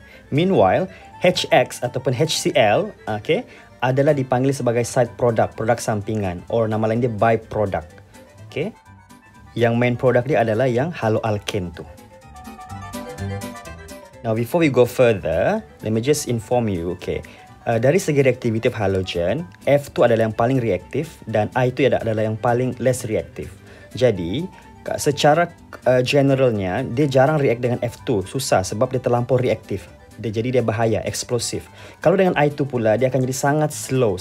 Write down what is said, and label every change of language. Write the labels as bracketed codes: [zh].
[ms] Meanwhile, HX ataupun HCl, okay, adalah dipanggil sebagai side product, produk sampingan. Or nama lain dia byproduct. Okay. Yang main product dia adalah yang haloalkane tu. [en] Now, before we go further, let me just inform you, okay. [ms] Dari segi [en] reactivity of halogen, [ms] F2 adalah yang paling reaktif dan I itu adalah yang paling less reaktif. Jadi, secara generalnya, dia jarang react dengan F2. Susah sebab dia terlampau reaktif. Dia bahaya, eksplosif. Kalau dengan I2 pula, dia akan jadi sangat slow.